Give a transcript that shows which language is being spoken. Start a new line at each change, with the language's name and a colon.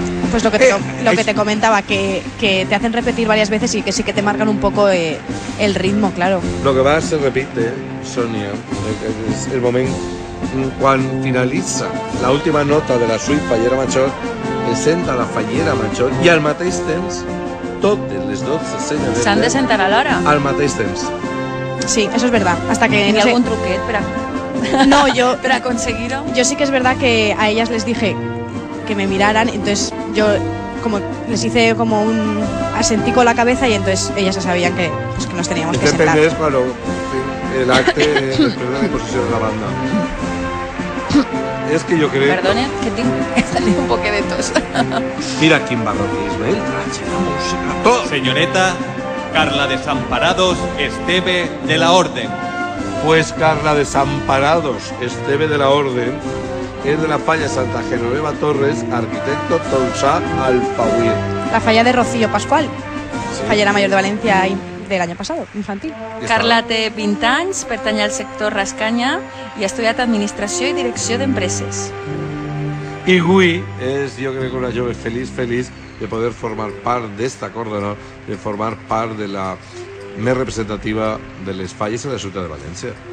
Spanish: Pues lo que te comentaba, que te hacen repetir varias veces y que sí que te marcan un poco el ritmo, claro. Lo que más se repite,
Catalan: Sonia, es el moment quan finalitza l'última nota de la suite Fallera Major, presenta la Fallera Major i al mateix temps totes les 12 senyoretes s'han de sentar a l'hora. al mateix temps.
Spanish: Sí, eso es verdad. Hasta que ¿Hay algún truquet para conseguirlo? Yo sí que es verdad que a ellas les dije que me miraran, entonces yo como les hice como un asentí con la cabeza y entonces ellas ya sabían que nos teníamos que sentar. Depende cuando el acte después de la imposición de la banda.
Catalan: és que jo crec... Perdone, que tinc un poquet de tos. Mira quin barroquisme, el traje, la música, tot.
Spanish: Señoreta Carla Desamparados Esteve de la Orden. Pues Carla Desamparados Esteve de la Orden es de la falla Santa Genoveva Torres, arquitecto Tolsá Alfauir. La falla de Rocío Pascual, Sí. fallera mayor de Valencia del año pasado, infantil.
Catalan: Carla té 20 anys, pertany al sector Rascanya i ha estudiat Administració i Direcció d'Empreses. I avui és, jo crec, una jove feliç de poder formar part d'esta cordonó, de formar part de la més representativa de les falles en la ciutat de València.